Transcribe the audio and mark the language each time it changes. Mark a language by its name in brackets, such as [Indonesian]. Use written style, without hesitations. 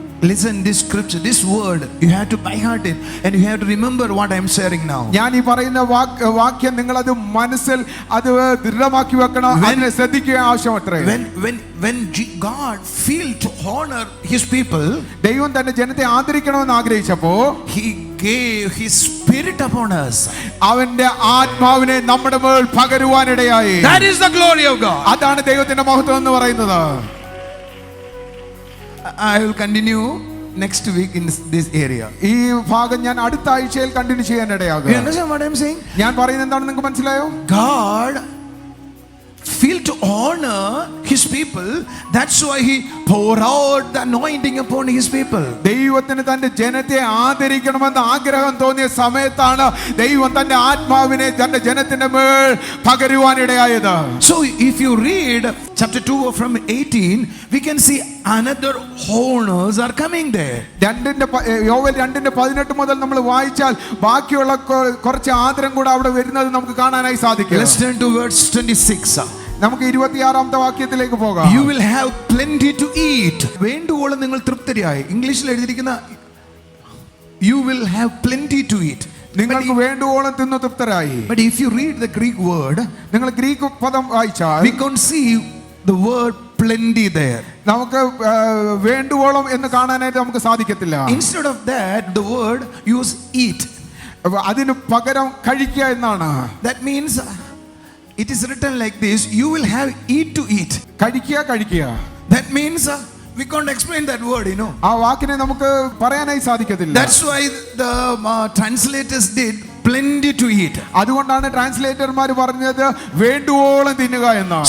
[English] Listen, this scripture, this word, you have to by heart it, and you have to remember what I am sharing now. [Malayalam] ഞാൻ ഈ പറയുന്ന വാക്യം നിങ്ങൾ അത് മനസ്സിൽ അത് ദൃഢമാക്കി വെക്കണം. അതിനെ ശ്രദ്ധിക്കുക ആവശ്യമത്രേ. [English] When God feel to honor his people, [Malayalam] ദൈവം തന്റെ ജനത്തെ ആദരിക്കണമെന്ന് ആഗ്രഹിച്ചപ്പോ [English] he gave his spirit upon us. [Malayalam] അവന്റെ ആത്മാവിനെ നമ്മുടെ മേൽ പകരുവാനിടയായി. [English] That is the glory of God. [Malayalam] അതാണ് ദൈവത്തിന്റെ മഹത്വം എന്ന് പറയുന്നത്. [English] I will continue next week in this area. [Malayalam] ഈ ഭാഗം ഞാൻ അടുത്ത ആഴ്ചയിൽ continue ചെയ്യാനിടയാകും. [English] You understand what I am saying? [Malayalam] ഞാൻ പറയുന്നത് എന്താണെന്ന് നിങ്ങൾക്ക് മനസ്സിലായോ? [English] God feel to honor his people. That's why he pour out the anointing upon his people. [Malayalam] ദൈവത്തിന് തന്റെ ജനത്തെ ആദരിക്കണമെന്ന് ആഗ്രഹം തോന്നിയ സമയത്താണ് ദൈവം തന്റെ ആത്മാവിനെ തന്റെ ജനത്തിന്റെ മേൽ പകരുവാനിടയായത്. [English] So if you read chapter 2 from 18, we can see another honors are coming there. [Malayalam] യോവേൽ 2:18 മുതൽ നമ്മൾ വായിച്ചാൽ ബാക്കിയുള്ള കുറച്ച് ആദരം കൂടെ അവിടെ വരുന്നത് നമുക്ക് കാണാനായി സാധിക്കും. [English] Let's turn to verse 26. [Malayalam] നമുക്ക് 26ാമത്തെ വാക്യത്തിലേക്ക് പോകാം. [English] You will have plenty to eat. [Malayalam] വേണ്ടുവോളം നിങ്ങൾ തൃപ്തരായി. ഇംഗ്ലീഷിൽ എഴുതിയിരിക്കുന്ന [English] you will have plenty to eat. [Malayalam] നിങ്ങൾക്ക് വേണ്ടുവോളം തിന്നു തൃപ്തരായി. [English] But if you read the Greek word, [Malayalam] നിങ്ങൾ ഗ്രീക്ക് പദം വായിച്ചാൽ [English] we can see the word plenty there. [Malayalam] നമുക്ക് വേണ്ടുവോളം എന്ന് കാണാനായിട്ട് നമുക്ക് സാധിക്കത്തില്ല. [English] Instead of that, the word use eat. [Malayalam] അതിന് പകരം കഴിക്കുക എന്നാണ്. [English] That means it is written like this, you will have eat to eat. [Malayalam] കഴിക്കുക. [English] That means we can't explain that word, you know. [Malayalam] ആ വാക്കിനെ നമുക്ക് പറയാനായി സാധിക്കത്തില്ല. [English] That's why the translators did plenty to eat. [Malayalam] അതുകൊണ്ടാണ് ട്രാൻസ്ലേറ്റർമാർ പറഞ്ഞത് വേണ്ടുവോളം തിന്നുക എന്ന്.